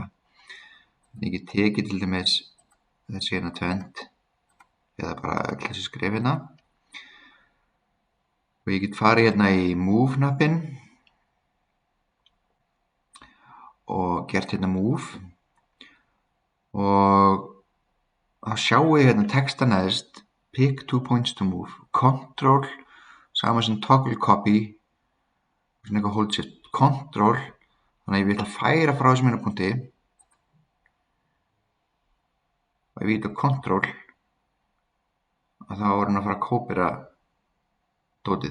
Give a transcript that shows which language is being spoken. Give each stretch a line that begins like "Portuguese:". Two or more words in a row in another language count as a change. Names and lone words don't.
Icelandic: Ég get tekið til dæmis þessi hérna tvend eða bara öll þessi skref hérna og ég get farið hérna í move hnappinn og gert hérna move og þá sjáum við hérna texta neðst
English: pick 2 points to move, control
Icelandic: saman sem
English: toggle copy
Icelandic: og svona eitthvað
English: hold shift control,
Icelandic: þannig að ég vil að færa frá þessum hérna punkti og ef ég íta control að þá er hann að fara að kópera dótið.